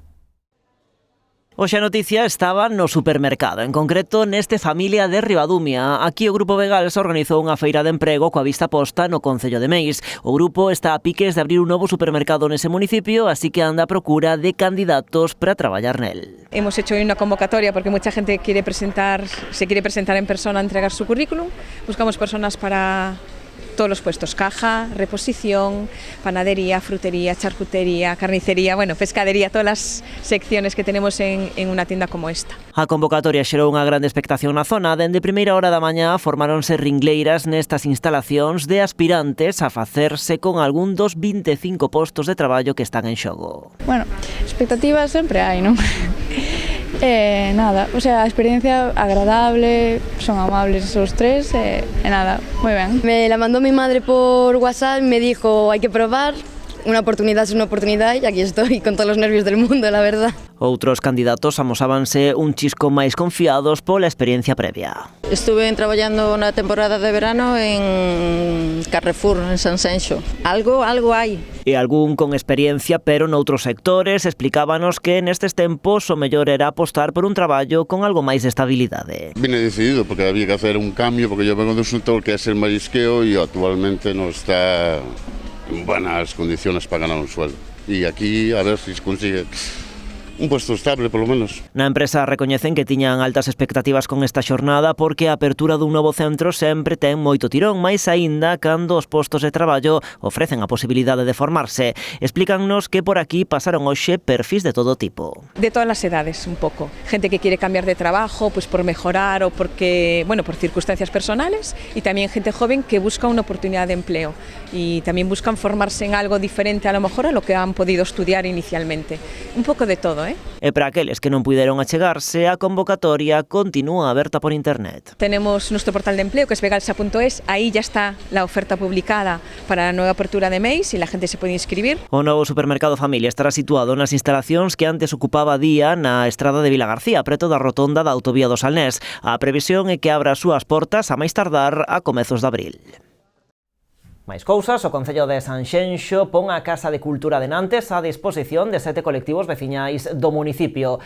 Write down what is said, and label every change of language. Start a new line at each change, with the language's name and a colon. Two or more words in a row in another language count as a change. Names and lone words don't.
Galician: Hoxe a noticia estaba no supermercado, en concreto neste Familia de Ribadumia. Aquí o Grupo Vegalsa organizou unha feira de emprego coa vista posta no Concello de Meis. O grupo está a piques de abrir un novo supermercado nese municipio, así que anda a procura de candidatos para traballar nel.
Spanish: Hemos hecho hoy una convocatoria porque mucha gente se quiere presentar en persona a entregar su currículum. Buscamos personas para todos los puestos, caja, reposición, panadería, frutería, charcutería, carnicería, bueno, pescadería, todas las secciones que tenemos en una tienda como esta.
Galician: A convocatoria xerou unha grande expectación na zona. Dende primeira hora da mañá formáronse ringleiras nestas instalacións de aspirantes a facerse con algún dos 25 postos de traballo que están en xogo. Bueno, expectativas sempre hai, non?
Spanish: Nada, o sea,
Galician: a experiencia
Spanish: agradable, son amables esos tres, nada, muy bien. Me la mandó mi madre por WhatsApp y me dijo, hay que probar, una oportunidad es una oportunidad y aquí estoy con todos los nervios del mundo, la verdad.
Galician: Outros candidatos amosábanse un chisco máis confiados pola experiencia previa.
Spanish: Estuve
Galician: traballando na
Spanish: temporada de verano en Carrefour, en Sanxenxo.
Galician: Algo hai. E algún con experiencia, pero noutros sectores, explicábanos que nestes tempos o mellor era apostar por un traballo con algo máis de estabilidade.
Spanish: Vine decidido porque había que hacer un cambio, porque yo vengo de un sector que es el marisqueo y actualmente no está en buenas condiciones para ganar un sueldo. Y aquí a ver si se consigue un puesto estable,
Galician: polo menos. Na empresa recoñecen que tiñan altas expectativas con esta xornada porque a apertura dun novo centro sempre ten moito tirón, máis aínda cando os postos de traballo ofrecen a posibilidade de formarse. Explícannos que por aquí pasaron hoxe perfis de todo tipo.
Spanish: De todas las edades, un poco. Gente que quiere cambiar de trabajo, pues por mejorar o porque, bueno, por circunstancias personales, y también gente joven que busca una oportunidad de empleo y también buscan formarse en algo diferente a lo mejor a lo que han podido estudiar inicialmente. Un poco de todo, ¿eh?
Galician: E para aqueles que non puideron achegarse, a convocatoria continúa aberta por internet.
Spanish: Tenemos nuestro portal de empleo que es vegalsa.es, ahí ya está la oferta publicada para la nueva apertura de Meis y la gente se puede inscribir.
Galician: O novo supermercado Familia estará situado nas instalacións que antes ocupaba Día na estrada de Vilagarcía, preto da rotonda da autovía do Salnés. A previsión é que abra as súas portas a máis tardar a comezos de abril. Máis cousas, o Concello de Sanxenxo pon a Casa de Cultura de Nantes a disposición de 7 colectivos veciñais do municipio.